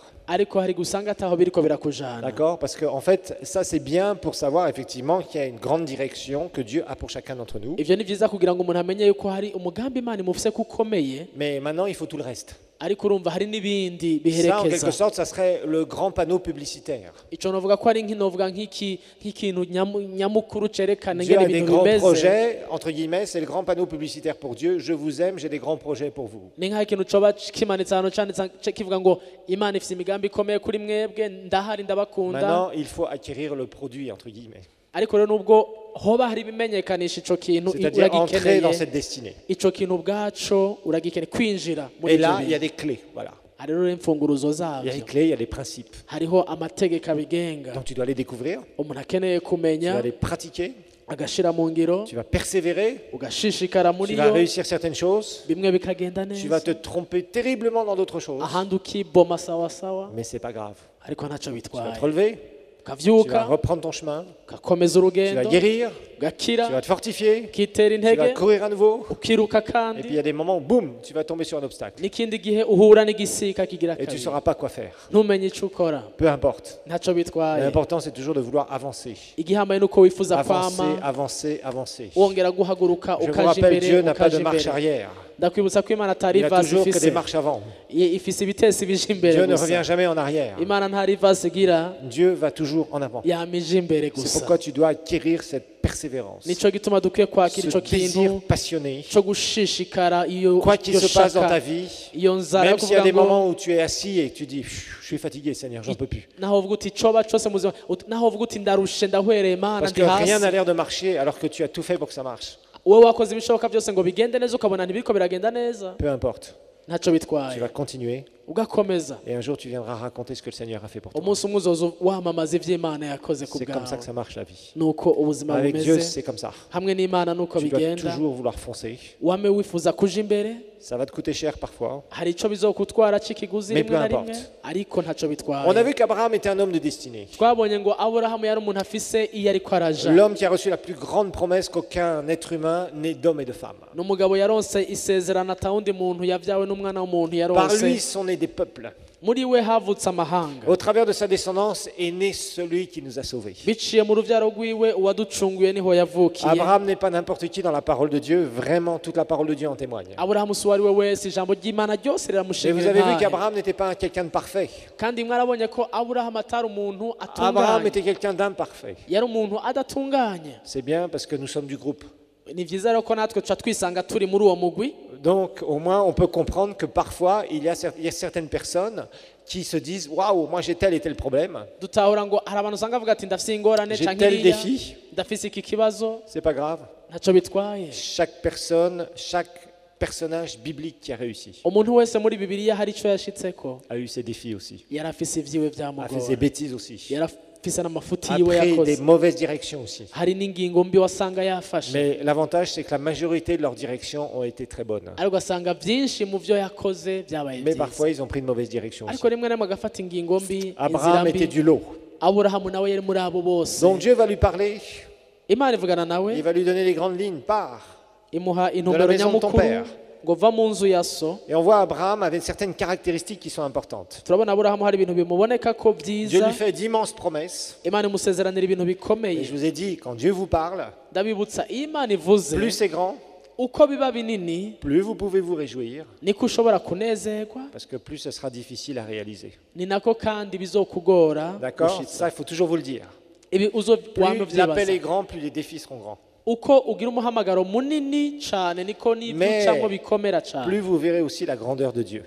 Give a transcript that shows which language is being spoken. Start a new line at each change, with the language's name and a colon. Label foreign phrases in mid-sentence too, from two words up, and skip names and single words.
Rundi: ariko hari gusanga ataho biriko birakujana
French: D'accord? Parce qu'en fait, ça c'est bien pour savoir effectivement qu'il y a une grande direction que Dieu a pour chacun d'entre nous.
Rundi: ivyo ni vyiza kugira ngo umuntu amenye yuko hari umugambi Imana imufise ko ukomeye
French: Mais maintenant, il faut tout le reste.
Rundi: ariko urumva hari n'ibindi
French: Ça, en quelque
Rundi: biherekeza
French: sorte, ça serait le grand panneau publicitaire.
Rundi: ico novuga ko ari nkinovuga nk'ikintu nyamukuru cerekana
French: Dieu
Rundi: ingene
French: a des
Rundi: ibintu
French: grands
Rundi: bimeze
French: projets, entre guillemets, c'est le grand panneau publicitaire pour Dieu. Je vous aime, j'ai des grands projets pour vous.
Rundi: ni nk'ikintu coba kimanitse ahantu canditse kivuga ngo Imana ifise imigambi ikomeye kuri mwebwe ndahari ndabakunda
French: Maintenant, il faut acquérir le produit, entre guillemets.
Rundi: ariko rero nubwo hoba hari ibimenyekanisha ico kintu
French: C'est-à-dire entrer
Rundi: uragikeneye
French: dans cette destinée.
Rundi: ico kintu ubwaco uragikeneye kwinjira muri
French: Et
Rundi: ivyo
French: là, il y a
Rundi: bintu
French: des clés. Voilà.
Rundi: hari rero imfunguruzo
French: Il y a des
Rundi: zavyo
French: clés, il y a des principes.
Rundi: hariho amategeko abigenga
French: Donc tu dois les découvrir,
Rundi: umuntu akeneye
French: tu
Rundi: kumenya
French: vas les pratiquer,
Rundi: agashira mu ngiro
French: tu vas persévérer,
Rundi: ugashishikara muri
French: tu vas
Rundi: yo
French: réussir certaines choses,
Rundi: bimwe bikagenda
French: tu vas
Rundi: neza
French: te tromper terriblement dans d'autres choses,
Rundi: ahandi ukiboma sawasawa
French: mais c'est pas grave.
Rundi: ariko ntacyo
French: Tu vas
Rundi: bitwaye
French: te relever, tu vas
Rundi: ukavyuka
French: reprendre ton chemin,
Rundi: ugakomeza
French: tu vas
Rundi: urugendo
French: guérir,
Rundi: ugakira
French: tu vas te fortifier,
Rundi: ukitera
French: tu vas
Rundi: intege
French: courir à nouveau,
Rundi: ukiruka
French: et puis il y
Rundi: kandi
French: a des moments où, boum, tu vas tomber sur un obstacle.
Rundi: n'ikindi gihe uhura n'igisika kigira
French: Et tu ne
Rundi: kabiri
French: sauras pas quoi faire.
Rundi: ntumenye ico ukora
French: Peu importe.
Rundi: ntacyo bitwaye
French: L'important, c'est toujours de vouloir avancer.
Rundi: igihambaye nuko wifuza
French: Avancer,
Rundi: kwama
French: avancer, avancer.
Rundi: wongera guhaguruka
French: Je vous
Rundi: ukaja
French: rappelle,
Rundi: imbere
French: Dieu n'a pas de
Rundi: ukaja
French: marche
Rundi: imbere
French: arrière.
Rundi: ndakwibutsa ko Imana atari
French: Il a
Rundi: ivasi
French: toujours que des
Rundi: ifise
French: marches avant.
Rundi: ifise ibitesi bije imbere
French: Dieu ne
Rundi: gusa
French: revient jamais en arrière.
Rundi: Imana ntari ivasi igira
French: Dieu va toujours en avant.
Rundi: yamije imbere
French: C'est
Rundi: gusa
French: pourquoi tu dois acquérir cette persévérance,
Rundi: nico gituma dukwiye kwakira
French: ce
Rundi: ico
French: désir
Rundi: kintu
French: passionné.
Rundi: cyo gushishikara iyo
French: Quoi qu'il
Rundi: iyo
French: se passe dans ta
Rundi: shaka
French: vie,
Rundi: iyo nzara yo
French: même s'il y a
Rundi: kuvuga
French: des
Rundi: ngo
French: moments où tu es assis et que tu dis je suis fatigué, Seigneur, j'en peux plus.
Rundi: naho uvuga uti coba cose mu buzima naho uvuga uti ndarushe ndahwereye Mana
French: Parce
Rundi: ndi
French: que rien
Rundi: hasi
French: n'a l'air de marcher alors que tu as tout fait pour que ça marche.
Rundi: wowe wakoze ibishoboka byose ngo bigende neza ukabona ntibiriko biragenda neza
French: Peu importe,
Rundi: ntacyo
French: tu
Rundi: bitwaye
French: vas continuer
Rundi: ugakomeza
French: et un jour tu viendras raconter ce que le Seigneur a fait pour toi.
Rundi: umunsi umwe uzoza wamamaza ivy'Imana yakoze ku
French: C'est comme ça
Rundi: bwawe
French: que ça marche la vie.
Rundi: nuko ubuzima
French: Avec Dieu,
Rundi: bumeze
French: c'est comme ça.
Rundi: hamwe n'Imana nuko
French: Tu dois
Rundi: bigenda
French: toujours vouloir foncer.
Rundi: wame wifuza kuja imbere
French: Ça va te coûter cher parfois.
Rundi: hari ico bizokutwara c'ikiguzi
French: Mais
Rundi: rimwe
French: peu
Rundi: na rimwe
French: importe.
Rundi: ariko ntacyo
French: On a
Rundi: bitwaye
French: vu qu'Abraham était un homme de destinée.
Rundi: twabonye ngo Aburahamu yari umuntu afise iyo ariko araja
French: L'homme qui a reçu la plus grande promesse qu'aucun être humain né d'homme et de femme.
Rundi: n'umugabo yaronse isezerano atawundi muntu yavyawe n'umwana w'umuntu
French: Par lui,
Rundi: yaronse
French: son des peuples.
Rundi: muri we havutse amahanga
French: Au travers de sa descendance est né celui qui nous a sauvés.
Rundi: biciye mu rubyaro rwiwe uwaducunguye niho yavukiye.
French: Abraham n'est pas n'importe qui dans la parole de Dieu, vraiment toute la parole de Dieu en témoigne.
Rundi: Aburahamu si uwo ari we wese ijambo ry'Imana ryose
French: Et vous
Rundi: riramushingira
French: avez vu
Rundi: intahe.
French: qu'Abraham n'était pas quelqu'un de parfait.
Rundi: kandi mwarabonye ko Aburahamu atari umuntu
French: Abraham
Rundi: atunganye,
French: était quelqu'un d'imparfait.
Rundi: yari umuntu adatunganye.
French: C'est bien parce que nous sommes du groupe.
Rundi: ni byiza rero ko natwe tuca twisanga turi muri uwo mugwi.
French: Donc au moins on peut comprendre que parfois il y a certaines personnes qui se disent waouh, moi j'ai tel et tel problème,
Rundi: dutahura ngo hari abantu usanga bavuga ati ndafise ingorane
French: j'ai
Rundi: canke
French: tel
Rundi: iriya,
French: défi,
Rundi: ndafise iki kibazo,
French: c'est pas grave.
Rundi: ntacyo bitwaye.
French: Chaque personne, chaque personnage biblique qui a réussi
Rundi: umuntu wese muri bibiliya hari icyo yashitseko,
French: a eu ses défis aussi,
Rundi: yari afise ivyiwe
French: a fait ses
Rundi: byamugora,
French: bêtises aussi,
Rundi: yari afise n'amafuti
French: a
Rundi: yiwe
French: pris des
Rundi: yakoze,
French: mauvaises directions aussi.
Rundi: hari n'ingingo mbi wasanga yafashe.
French: Mais l'avantage c'est que la majorité de leurs directions ont été très bonnes.
Rundi: ariko ugasanga byinshi mu byo yakoze byabaye
French: Mais
Rundi: byiza,
French: parfois ils ont pris de mauvaises directions aussi.
Rundi: ariko rimwe na rimwe agafata ingingo mbi, inzira
French: Abraham était
Rundi: mbi.
French: du lot.
Rundi: Aburahamu nawe yari muri abo bose.
French: Donc Dieu va lui parler,
Rundi: Imana ivugana nawe,
French: il va lui donner les grandes lignes, pars.
Rundi: imuha
French: de
Rundi: intumbero
French: la maison de ton
Rundi: nyamukuru
French: père.
Rundi: ngo va mu nzu ya so.
French: Et on voit Abraham avec certaines caractéristiques qui sont importantes.
Rundi: turabona Aburahamu hari ibintu bimuboneka ko
French: Dieu
Rundi: byiza,
French: lui fait d'immenses promesses.
Rundi: Imana imusezeranira ibintu
French: Et
Rundi: bikomeye.
French: je vous ai dit, quand Dieu vous parle,
Rundi: ndabibutsa iyo Imana ivuze,
French: plus c'est grand,
Rundi: uko biba binini
French: plus vous pouvez vous réjouir,
Rundi: niko ushobora kunezerwa,
French: parce que plus ce sera difficile à réaliser.
Rundi: ni nako kandi bizokugora
French: D'accord?
Rundi: gushitsa.
French: Ça, il faut toujours vous le dire.
Rundi: ibi wama
French: Plus l'appel est
Rundi: uvyibaza,
French: grand, plus les défis seront grands.
Rundi: uko ugira umuhamagaro munini cyane niko
French: Mais
Rundi: n'ibyucamo bikomera cyane,
French: plus vous verrez aussi la grandeur de Dieu.